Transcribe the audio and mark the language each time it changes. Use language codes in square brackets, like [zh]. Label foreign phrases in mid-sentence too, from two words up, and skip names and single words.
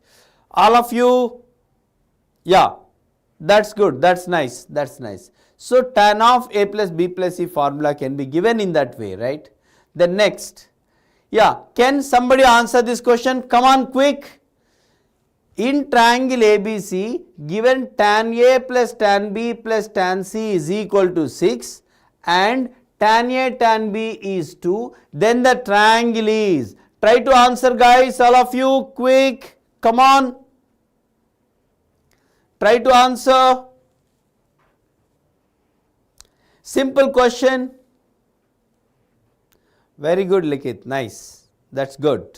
[en] All of you, yeah, that's good, that's nice. So tan of A plus B plus C formula can be given in that way, right? Then next, yeah, can somebody answer this question? Come on quick. In triangle ABC, given tan A plus tan B plus tan C is equal to 6 and tan A tan B is 2, then the triangle is, try to answer guys, all of you, quick, come on, try to answer. Simple question. Very good Likit, nice, that's good.